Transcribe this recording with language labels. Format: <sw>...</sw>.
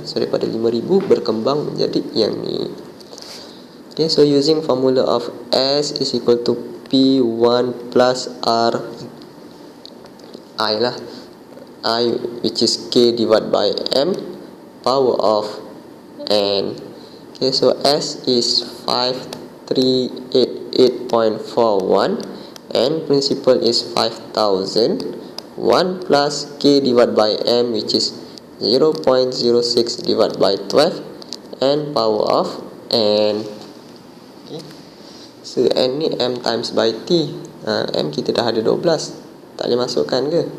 <ms>So daripada 5,000 berkembang menjadi yang ni.</ms> <en>Okay, so using formula of S is equal to P1 plus R I lah, I which is K divided by M power of N. Okay, so S is 5388.41 and principal is 5,000. 1 plus K divided by M which is 0.06 divided by 12 and power of N. Okay, so N ni M times by T.</en> <ms>M kita dah ada 12, tak boleh masukkan ke?</ms>